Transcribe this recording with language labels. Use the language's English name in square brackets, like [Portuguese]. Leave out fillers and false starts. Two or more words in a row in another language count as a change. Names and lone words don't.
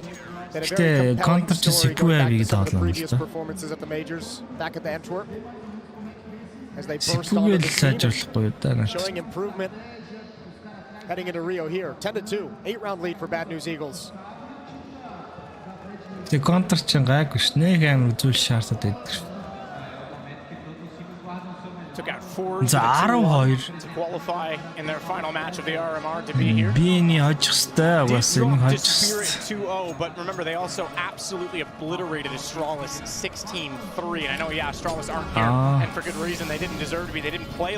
[English] They had a very compelling story going back to some of the previous performances at the majors, back at the Antwerp, as they burst onto the scene, showing improvement heading into Rio here. 10-2, 8-round lead for Bad News Eagles. The counter [Mongolian] гайгүй ш. Нэг амар зүйл шаардаад байдаг. [English] Took out 4 to qualify in their final match of the RMR to be here. Spirit 2-0, but remember they also absolutely obliterated Astralis 16-3. And I know, yeah, Astralis aren't here, and for good reason. They didn't deserve to be.